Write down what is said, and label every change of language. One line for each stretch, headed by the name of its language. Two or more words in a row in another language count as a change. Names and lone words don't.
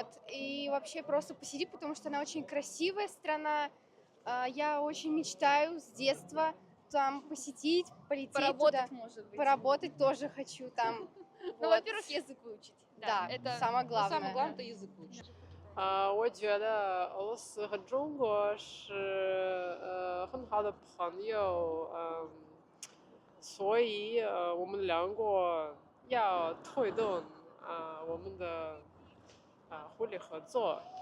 Russian: И вообще просто посетить, потому что она очень красивая страна. Я очень мечтаю с детства там посетить, полететь поработать, туда. Может быть. Поработать тоже хочу там. Ну, во-первых, язык выучить. Да, это самое главное. Самое главное – это язык учить.
Chinese: 我觉得俄罗斯和中国是很好的朋友，所以我们两国要推动我们的互利合作。